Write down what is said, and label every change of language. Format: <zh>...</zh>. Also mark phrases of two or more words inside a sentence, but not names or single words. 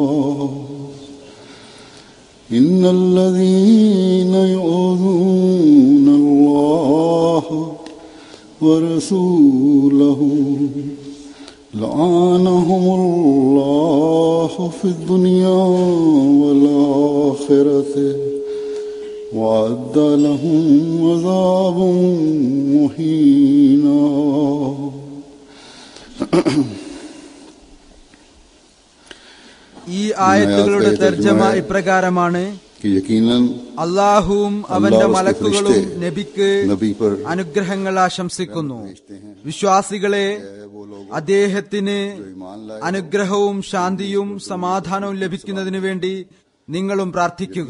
<ar>إن الذين يؤذون الله ورسوله لعنهم الله في الدنيا والآخرة وأعد لهم عذابا مهينا.</ar> <ml>ഈ ആയത്തുകളുടെ തർജ്ജമ ഇപ്രകാരമാണ്: അല്ലാഹുവും അവന്റെ മലക്കുകളും നബിക്ക് അനുഗ്രഹങ്ങൾ ആശംസിക്കുന്നു. വിശ്വാസികളെ, അദ്ദേഹത്തിന് അനുഗ്രഹവും ശാന്തിയും സമാധാനവും ലഭിക്കുന്നതിനു വേണ്ടി നിങ്ങളും പ്രാർത്ഥിക്കുക.</ml>